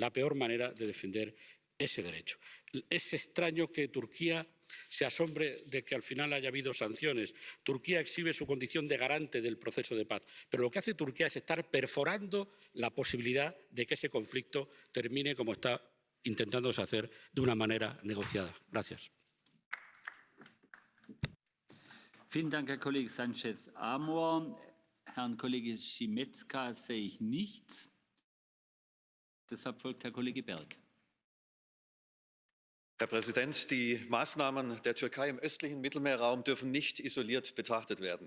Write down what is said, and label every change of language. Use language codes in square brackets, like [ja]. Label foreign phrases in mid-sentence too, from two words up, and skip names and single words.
[es] La peor manera de defender ese derecho. Es extraño que Turquía se asombre de que al final haya habido sanciones. Turquía exhibe su condición de garante del proceso de paz, pero lo que hace Turquía es estar perforando la posibilidad de que ese conflicto termine como está intentándose hacer de una manera negociada. Gracias. [de] Vielen Dank, Herr Kollege Sanchez-Amor. Herrn Kollege Schimetzka sehe ich nicht. Deshalb folgt Herr Kollege Berg. Herr Präsident, die Maßnahmen der Türkei im östlichen Mittelmeerraum dürfen nicht isoliert betrachtet werden.